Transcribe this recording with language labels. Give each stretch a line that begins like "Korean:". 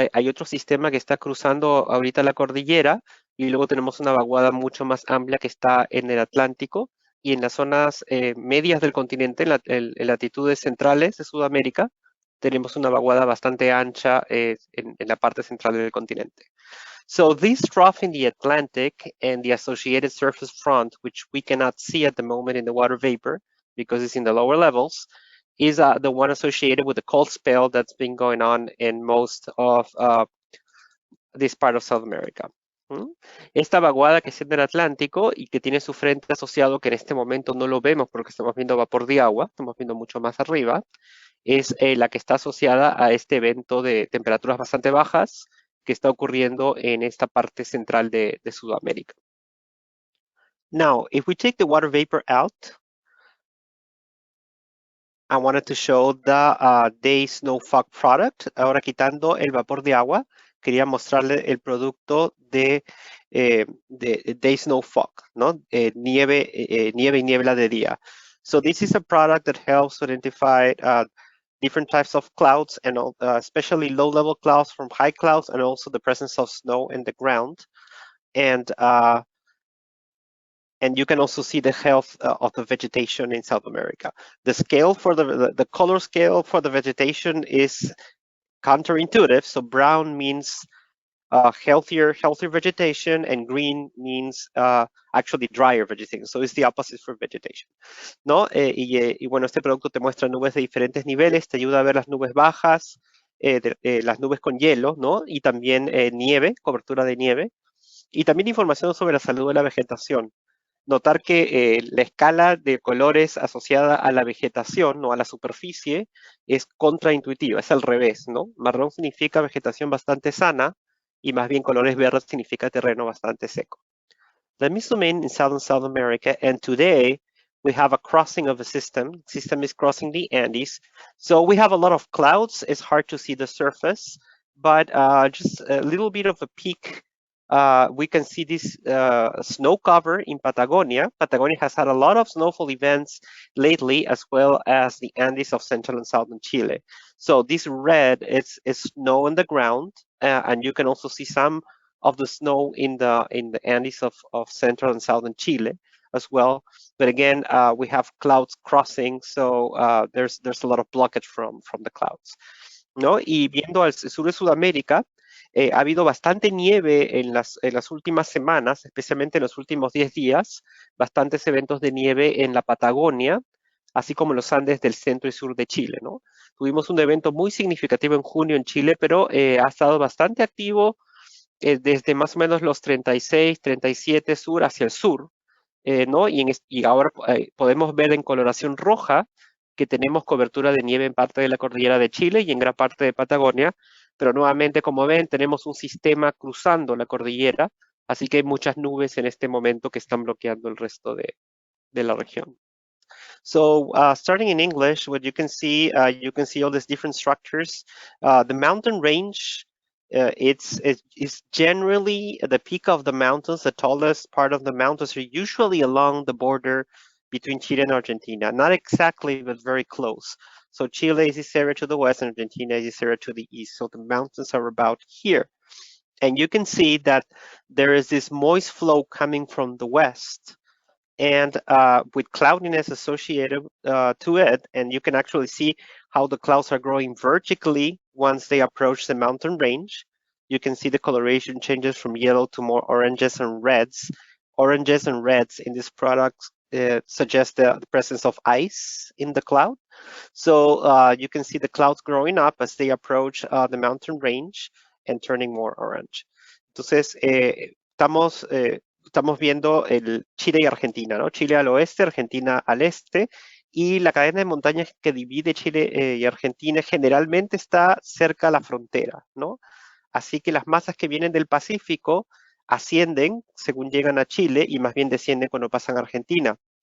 Spanish: Hay otro sistema que está cruzando ahorita la cordillera. Y luego tenemos una vaguada mucho más amplia que está en el Atlántico. Y en las zonas medias del continente, en latitudes centrales de Sudamérica, tenemos una vaguada bastante ancha en la parte central del continente.
English: So this trough in the Atlantic and the associated surface front, which we cannot see at the moment in the water vapor because it's in the lower levels, is the one associated with the cold spell that's been going on in most of this part of South America.
Spanish: Esta vaguada que es en el Atlántico y que tiene su frente asociado, que en este momento no lo vemos porque estamos viendo vapor de agua, estamos viendo mucho más arriba, es la que está asociada a este evento de temperaturas bastante bajas que está ocurriendo en esta parte central de Sudamérica.
English: Now, if we take the water vapor out, I wanted to show the day snow fog product.
Spanish: Ahora quitando el vapor de agua, quería mostrarle el producto de day snow fog, ¿no? Nieve y niebla de día.
English: So this is a product that helps identify different types of clouds, and especially low-level clouds from high clouds, and also the presence of snow in the ground. And you can also see the health of the vegetation in South America. The scale for the color scale for the vegetation is counterintuitive. So brown means healthier vegetation, and green means actually drier vegetation. So it's the opposite for vegetation,
Spanish: ¿no? Y bueno, este producto te muestra nubes de diferentes niveles, te ayuda a ver las nubes bajas, las nubes con hielo, ¿no? Y también nieve, cobertura de nieve, y también información sobre la salud de la vegetación. Notar que la escala de colores asociada a la vegetación, ¿no? A la superficie, es contraintuitiva, es al revés, ¿no? Marrón significa vegetación bastante sana, y más bien colores verdes significa terreno bastante seco.
English: Let me zoom in South America, and today we have a crossing of a system. The system is crossing the Andes. So we have a lot of clouds. It's hard to see the surface, but just a little bit of a peak. We can see this snow cover in Patagonia. Patagonia has had a lot of snowfall events lately, as well as the Andes of central and southern Chile. So this red is snow on the ground, and you can also see some of the snow in the Andes of central and southern Chile as well. But again, we have clouds crossing, so there's a lot of blockage from the clouds,
Spanish: ¿no? Y viendo al sur de Sudamérica, ha habido bastante nieve en las últimas semanas, especialmente en los últimos 10 días, bastantes eventos de nieve en la Patagonia, así como en los Andes del centro y sur de Chile, ¿no? Tuvimos un evento muy significativo en junio en Chile, pero ha estado bastante activo desde más o menos los 36, 37 sur hacia el sur, ¿no? Y ahora podemos ver en coloración roja que tenemos cobertura de nieve en parte de la cordillera de Chile y en gran parte de Patagonia, pero nuevamente, como ven, tenemos un sistema cruzando la cordillera Así que hay muchas nubes en este momento que están bloqueando el resto de la región.
English: So starting in English, what you can see all these different structures. The mountain range, it's generally the peak of the mountains, the tallest part of the mountains are usually along the border between Chile and Argentina. Not exactly, but very close. So Chile is this area to the west and Argentina is this area to the east. So the mountains are about here. And you can see that there is this moist flow coming from the west and with cloudiness associated to it. And you can actually see how the clouds are growing vertically once they approach the mountain range. You can see the coloration changes from yellow to more oranges and reds. Oranges and reds in this product suggest the presence of ice in the cloud. So you can see the clouds growing up as they approach the mountain range and turning more orange.
Spanish: Entonces, estamos viendo el Chile y Argentina, ¿no? Chile al oeste, Argentina al este, y la cadena de montañas que divide Chile y Argentina generalmente está cerca a la frontera, ¿no? Así que las masas que vienen del Pacífico ascienden según llegan a Chile y más bien descienden cuando pasan a Argentina.